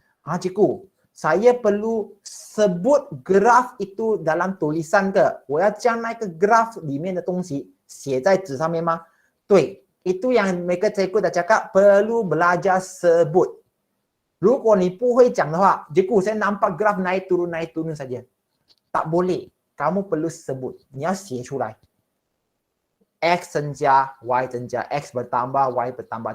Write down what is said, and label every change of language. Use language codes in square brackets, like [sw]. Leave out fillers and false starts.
[ms] Cikgu, saya perlu sebut graf itu dalam tulisan ke? [zh] 我要将那个 graph 里面的东西写在纸上面吗？ [ms] 对， itu yang mereka cikgu dah cakap perlu belajar sebut. [zh] 如果你不会讲的话, [ms] cikgu saya nampak graf naik turun saja. Tak boleh. Kamu perlu sebut. [zh] 你要写出来. X 增加, Y 增加, [ms] X bertambah, Y bertambah.